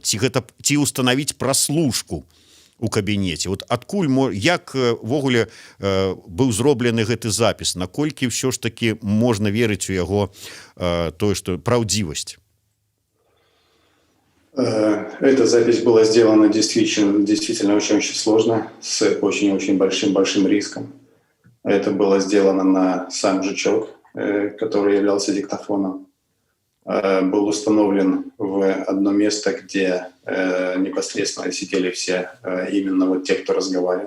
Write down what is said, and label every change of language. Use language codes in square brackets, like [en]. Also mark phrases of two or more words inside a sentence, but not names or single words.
[be] Ці ўстанавіць праслушку у кабінеце. Вот адкуль, як ввогуле быў зроблены гэты запіс, наколькі ўсё ж таки можна верыць у яго тое, что праўдзівасць? [ru] Эта запись была сделана действительно очень сложно, с очень-очень большим риском. Это было сделано на сам жучок, который являлся диктофоном. Был установлен в одно место, где непосредственно сидели все, именно вот те, кто разговаривал.